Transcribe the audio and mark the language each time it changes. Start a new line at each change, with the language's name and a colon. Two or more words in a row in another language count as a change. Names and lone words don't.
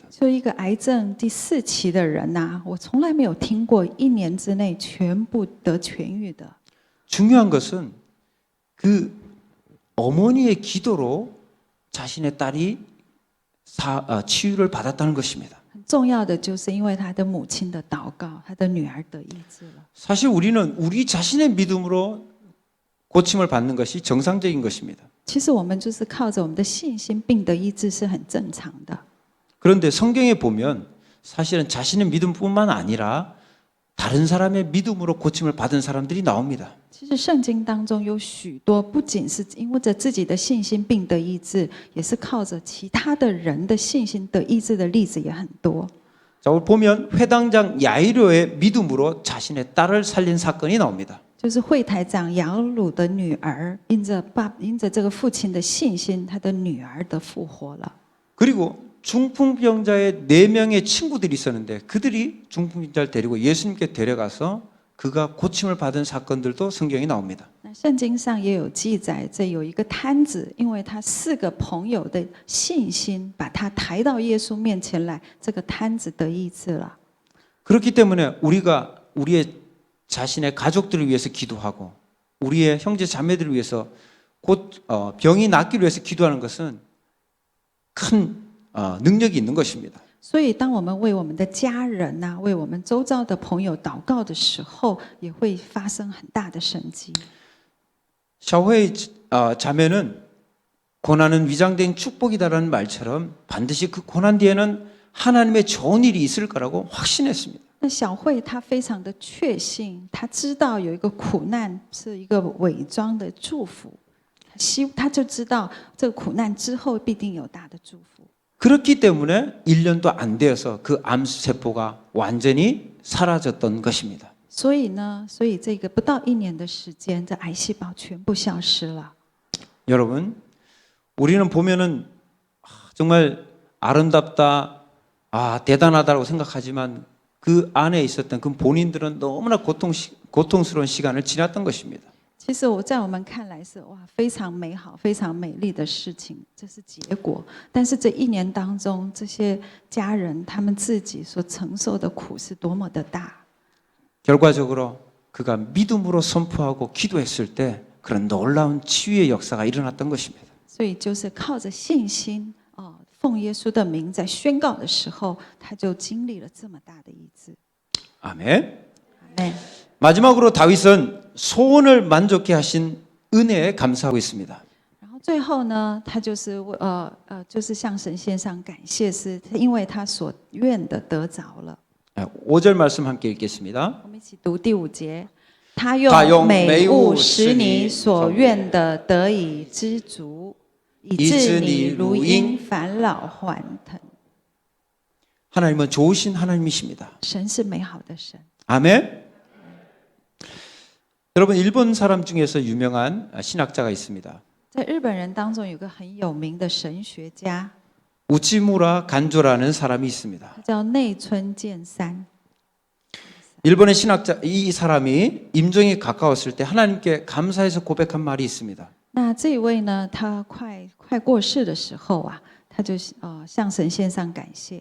Chinese: 就一个癌症第4期的人呐、我从来没有听过1年之内全部得痊愈的。
Korean: 중요한 것은 그 어머니의 기도로 자신의 딸이 치유를 받았다는 것입니다.
Chinese: 很重要的就是因为他的母亲的祷告，他的女儿得医治了。
Korean: 사실 우리는 우리 자신의 믿음으로 고침을 받는 것이 정상적인 것입니다.
Chinese: 其实我们就是靠着我们的信心病得医治是很正常的。
Korean: 그런데 성경에 보면 사실은 자신의 믿음뿐만 아니라 다른 사람의 믿음으로 고침을 받은 사람들이 나옵니다.
Chinese: 其实圣经当中有许多不仅是因为着自己的信心病得医治，也是靠着其他的人的信心得医治的例子也很多。
Korean: 자, 오늘 보면 회당장 야이로의 믿음으로 자신의 딸을 살린 사건이 나옵니다.
Chinese: 就是会台长雅鲁的女儿，因着这个父亲的信心，他的女儿得复活了。
Korean: 그리고 중풍병자의 4명의 친구들이 있었는데 그들이 중풍병자를 데리고 예수님께 데려가서 그가 고침을 받은 사건들도 성경에 나옵니다.
Chinese: 那圣经上也有记载，这有一个摊子，因为他4个朋友的信心，把他抬到耶稣面前来，这个摊子得医治了。
Korean: 그렇기 때문에 우리가 우리의 자신의 가족들을 위해서 기도하고 우리의 형제 자매들을 위해서 곧 병이 낫기를 위해서 기도하는 것은 큰 능력이 있는 것입니다.
Chinese: 所以，当我们为我们的家人呐、为我们周遭的朋友祷告的时候，也会发生很大的神迹。
Korean: 샤오회이 자매는 고난은 위장된 축복이다라는 말처럼 반드시 그 고난 뒤에는 하나님의 좋은 일이 있을 거라고 확신했습니다.
Chinese: 那小慧她非常的确信，她知道有一个苦难是一个伪装的祝福，她就知道这个苦难之后必定有大的祝福。
Korean: 그렇기 때문에 1년도 안 되어서 그 암세포가 완전히 사라졌던 것입니다.
Chinese: 所以这个不到1年的时间，这癌细胞全部消失了。
Korean: 여러분, 우리는 보면은 정말 아름답다, 대단하다고 생각하지만 그 안에 있었던 그 본인들은 너무나 고통스러운 시간을 지났던 것입니다.
Chinese: 其实我在我们看来是哇非常美好、非常美丽的事情，这是结果。但是这一年当中，这些家人他们自己所承受的苦是多么的大。
Korean: 결과적으로 그가 믿음으로 선포하고 기도했을 때 그런 놀라운 치유의 역사가 일어났던 것입니다.
Chinese: 所以就是靠着信心奉耶稣的名在宣告的时候，他就经历了这么大的医治。
Korean: 아멘. 아멘。 마지막으로 다윗은 소원을 만족케 하신 은혜에 감사하고 있습니다.
Chinese: 然后最后呢，他就是就是向神献上感谢，是因为他所愿的得着了。
Korean: 5절 말씀 함께 읽겠습니다.
Chinese: 我们一起读第5节。他用美物使你所愿的得以知足，以致你如鹰返老还腾。
Korean: 하나님은 좋으신 하나님이십니다.
Chinese: 神是美好的神。
Korean: 아멘. 여러분 일본 사람 중에서 유명한 신학자가 있습니다.
Chinese: 在日本人当中有个很有名的神学家，
Korean: 우치무라 간조라는 사람이 있습니다.
Chinese: 他叫内村健三。
Korean: 일본의 신학자 이 사람이 임종이 가까웠을 때 하나님께 감사해서 고백한 말이 있습니다.
Chinese: 那这一位呢，他快过世的时候啊，他就向神献上感谢。